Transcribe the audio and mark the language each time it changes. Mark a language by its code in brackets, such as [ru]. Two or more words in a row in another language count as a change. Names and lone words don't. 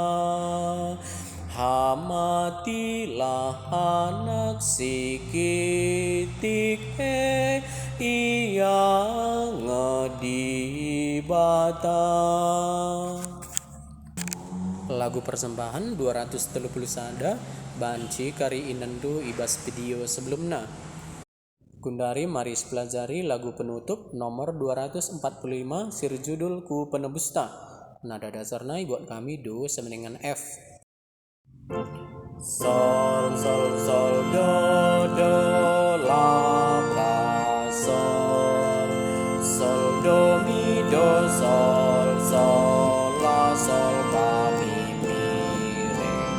[btx] Hamatilah anak si kitik ia ngedibata. [id] Lagu persembahan [btx] 231 banci kari inendu ibas video sebelumnya. Gundari mari [id] pelajari lagu penutup nomor [btx] 245 sir judul Ku Penebusta. Nada dasarnya buat kami do semeningan F. Sol sol sol do do la fa sol. Sol do mi do sol sol la sol fa mi mi re.